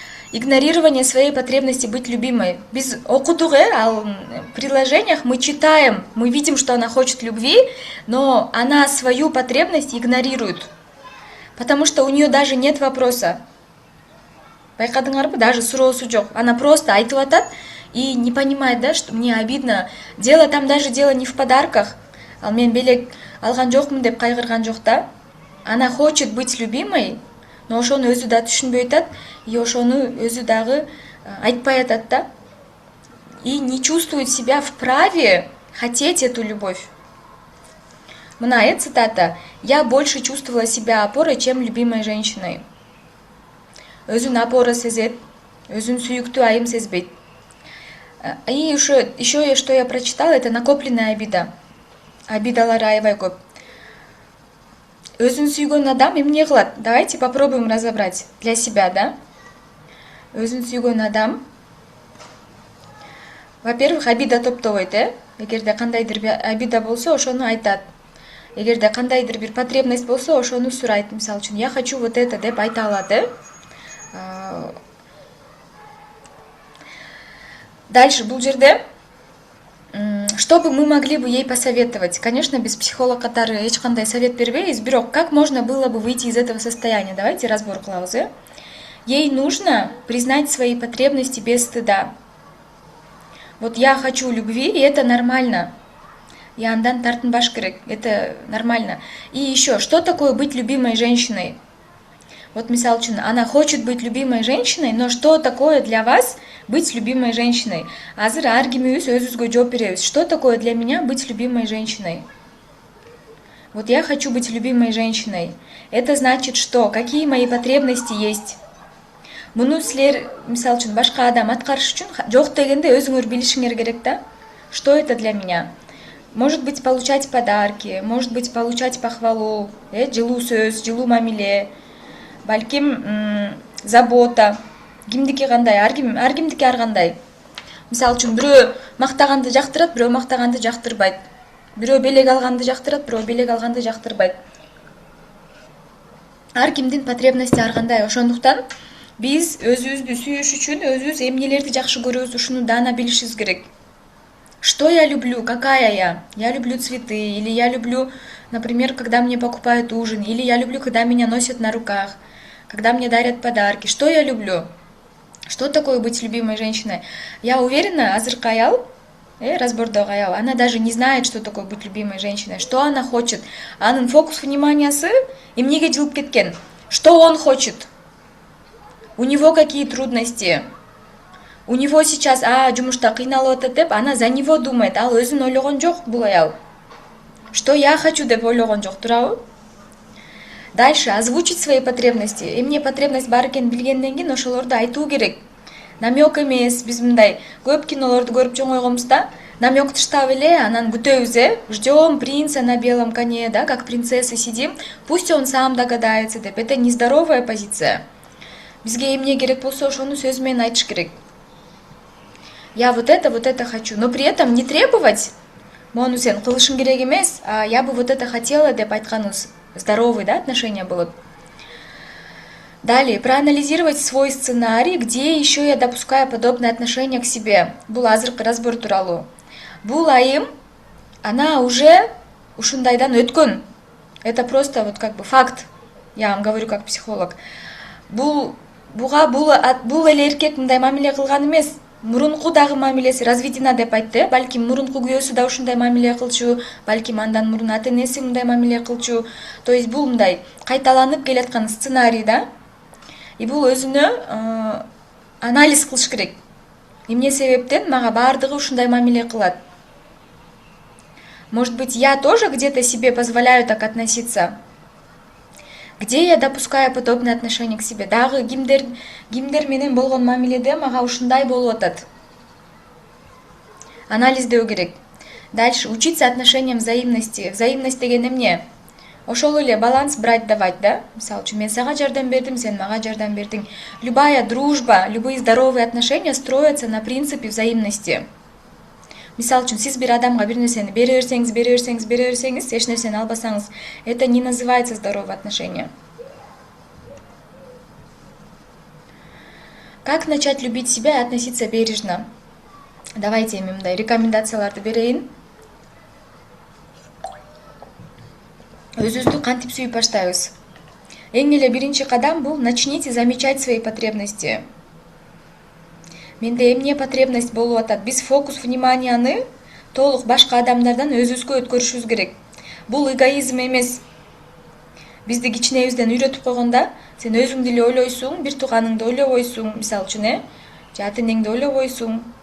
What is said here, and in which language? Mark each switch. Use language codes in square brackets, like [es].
[ru] Игнорирование своей потребности быть любимой. Без окудук, в приложениях мы читаем, мы видим, что она хочет любви, но она свою потребность игнорирует. Потому что у нее даже нет вопроса. [ky] Байкадыңарбы, даже суроосу жок. [ru] Она просто [ky] айтып атат [ru] и не понимает, да, что мне обидно. Дело не в подарках. [ky] Ал мен белек алган жокмун деп кайгырган жок да. [ru] Она хочет быть любимой, но [ky] ошону өзү да түшүнбөй атат, и ошону өзү дагы айтпай атат да. [ru] И не чувствует себя вправе хотеть эту любовь. [ky] Мына цитата. [ru] Я больше чувствовала себя опорой, чем любимой женщиной. [ky] Өзүн опора сезет, өзүн сүйүктүү айым сезбейт. [ru] И еще что я прочитала, это накопленная обида. [ky] Обидалар аябай көп. Өзүн сүйгөн адам эмне кылат? [ru] Давайте попробуем разобрать для себя, да? [ky] Өзүн сүйгөн адам, [ru] во-первых, [ky] обида топтобойт, Эгерде кандайдыр бир обида болсо, ошону айтат. Эгерде кандайдыр бир потребность болсо, ошону сурайт. Мисалы үчүн, [ru] я хочу вот это [ky] деп айта алат, [ru] Дальше [ky] бул жерде, [ru] что бы мы могли бы ей посоветовать? Конечно, [ky] без психолог катары эч кандай совет бербейбиз, бирок [ru] как можно было бы выйти из этого состояния? Давайте [ky] разбор кылабыз. [ru] Ей нужно признать свои потребности без стыда. Вот я хочу любви, и это нормально. [ky] И андан тартынбаш керек, [ru] это нормально. И еще, что такое быть любимой женщиной? Вот [ky] мисал үчүн, [ru] она хочет быть любимой женщиной, но что такое для вас быть любимой женщиной? [ky] Азыр ар кимибиз өзүбүзгө жооп беребиз. [ru] Что такое для меня быть любимой женщиной? Вот я хочу быть любимой женщиной. Это значит что? Какие мои потребности есть? [ky] Муну силер, мисал үчүн, башка адам аткарыш үчүн жок дегенде өзүңөр билишиңер керек да? [ru] Что это для меня? Может быть, получать подарки, может быть, получать похвалу, [ky] жылуу сөз, жылуу мамиле, балким забота. Кимдики кандай, ар кимдики ар кандай. Мисалы үчүн, бирөө мактаганды жактырат, бирөө мактаганды жактырбайт. Бирөө белек алганды жактырат, бирөө белек алганды жактырбайт. Ар кимдин потребности ар кандай. Ошондуктан биз өзүбүздү сүйүш үчүн өзүбүз эмнелерди жакшы көрөбүз, ушуну даана билишибиз керек. [ru] Что я люблю? Какая я? Я люблю цветы, или я люблю, например, когда мне покупают ужин, или я люблю, когда меня носят на руках, когда мне дарят подарки. Что я люблю? Что такое быть любимой женщиной? Я уверена, [ky] азыркы аял, разбордогу аял, [ru] она даже не знает, что такое быть любимой женщиной, что она хочет. [ky] Анын фокус вниманиясы эмнеге жылып кеткен. [ru] Что он хочет? У него какие трудности? У него сейчас [ky] жумушта кыйналып атат деп, [ru] она за него думает, [ky] ал өзүн ойлогон жок бул аял. [ru] Что я хочу [ky] деп ойлогон жок, туурабы? [ru] Дальше озвучить свои потребности. [ky] Эмне потребность бар экенин билгенден кийин ошолорду айтуу керек. Намек эмес, биз мындай көп кинолорду көрүп чоңойгонбуз да. Намек тыштап эле, анан күтөбүз, [ru] ждем принца на белом коне, да, как принцессы сидим, пусть он сам догадается деп. Это нездоровая позиция. [ky] Бизге эмне керек болсо, ошону сөз менен айтыш керек. [ru] Я вот это хочу, но при этом не требовать. [ky] Мону сен кылышың керек эмес, [ru] я бы вот это хотела [ky] деп айтканыбыз [ru] здоровый, да, отношения болот. Далее, проанализировать свой сценарий, где еще я допускаю подобное отношение к себе. [ky] Бул азыркы разбор тууралуу. Бул айым, [ru] она уже [ky] ушундайдан өткөн. [ru] Это просто вот как бы факт. Я вам говорю как психолог. [ky] Бул эле эркек мындай мамиле кылган эмес. Мурунку дагы мамилеси [ru] разведена [ky] деп айтты. Балким мурунку күйөөсү да ушундай мамиле кылчу, балким андан мурун ата энеси мындай мамиле кылчу. [ru] То есть [ky] бул мындай кайталанып келаткан сценарий да. И бул өзүнө анализ кылыш керек. Эмне себептен мага баардыгы ушундай мамиле кылат? [ru] Может быть, я тоже где-то себе позволяю так относиться? Где я допускаю подобное отношение к себе? [ky] Дагы кимдер менен болгон мамиледе мага ушундай болуп атат. Анализдөө керек. [ru] Дальше учиться отношениям взаимности. Взаимность [ky] деген эмне? Ошол эле баланс [ru] брать давать, [ky] да? Мисалы үчүн мен сага жардам бердим, сен мага жардам бердиң. [ru] Любая дружба, любые здоровые отношения строятся на принципе взаимности. [ky] Мисалы үчүн сиз бир адамга бир нерсени бере берсеңиз, эч нерсени албасаңыз, [ru] это не называется здоровые отношения. Как начать любить себя и относиться бережно? Давайте [ky] мен мындай рекомендацияларды берейин. Өзүбүздү кантип сүйүп баштайбыз? Эң эле биринчи кадам бул [ru] начните замечать свои потребности. [ky] Менде эмне потребность болуп атат? Биз фокус вниманияны толук башка адамдардан өзүбүзгө өткөрүшүбүз керек. Бул эгоизм эмес. Бизди кичинебизден үйрөтүп койгонда, сен өзүңдү эле ойлойсуң, бир тууганыңды ойлобойсуң, мисалы үчүн, же ата энеңди ойлобойсуң.